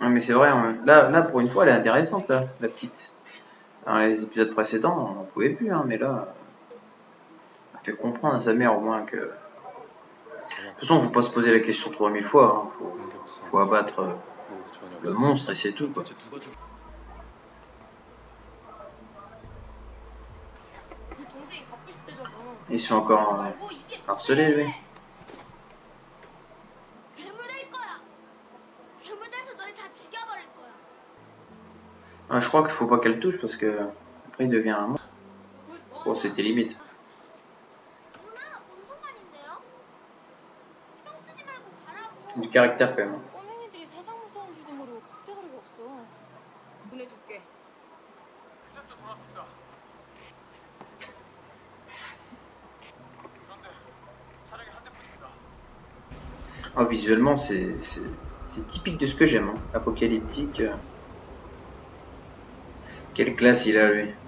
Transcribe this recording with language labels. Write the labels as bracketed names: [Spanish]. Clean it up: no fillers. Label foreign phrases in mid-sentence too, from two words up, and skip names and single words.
[French] Là pour une fois elle est intéressante là, la petite. Dans les épisodes précédents, on n'en pouvait plus, hein, mais là, on a fait comprendre à sa mère au moins que. De toute façon, faut pas se poser la question 3000 fois, hein. Faut abattre le monstre et c'est tout, quoi. [Korean] 그 동생이 갖고 싶대잖아. [French] Ils sont encore [Korean] 말고 이게 [French] harcelés, lui. [Korean] 괴물 될 거야. 괴물 돼서 너희 다 죽여버릴 거야. [French] Ah, je crois qu'il faut pas qu'elle touche parce que après il devient un monstre. Bon, c'était limite. [Korean] 누나 뭔 상관인데요? 신경 쓰지 말고 가라고. [French] Du caractère quand même. [Korean] 꼬맹이들이 세상 무서운 줄도 모르고 걱정거리가 없어. 보내줄게. [French] Ah, visuellement, c'est typique de ce que j'aime, hein. Apocalyptique. Quelle classe il a, lui.